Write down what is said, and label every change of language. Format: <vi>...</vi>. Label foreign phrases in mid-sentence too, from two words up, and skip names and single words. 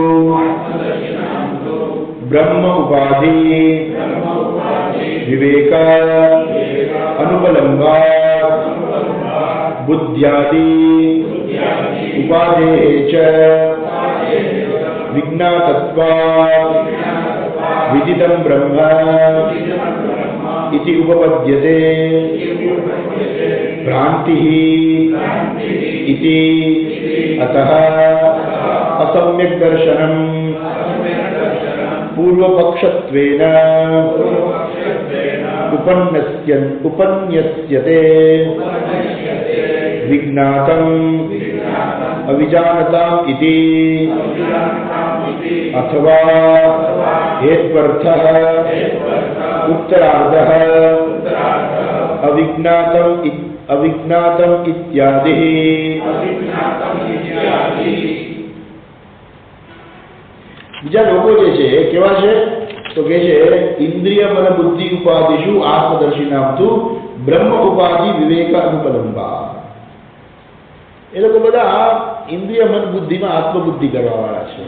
<sa>ब्रह्म उपाधि विवेक अनुपलंबात बुद्ध्यादि उपाधेः च विज्ञातत्वात् विदितं ब्रह्म इति उपपद्यते भ्रांतिः इति अतः असम्यक् दर्शनम् पूर्वपक्षत्वेन उपन्यस्यते विज्ञातम् अविजानताम् इति अथवा हेत्वर्थः उत्तरार्धः अविज्ञातम् इत्यादि.</sa> <gu>બીજા લોકો જે છે કેવા છે તો કે છે</gu> <sa>इन्द्रिय मन बुद्धि उपाधिषु आत्मदर्शिनां तु ब्रह्म उपाधि विवेक अनुपलंबा.</sa> <gu>એ લોકો બધા ઇન્દ્રિય મન બુદ્ધિમાં આત્મબુદ્ધિ કરવા વાળા છે.</gu>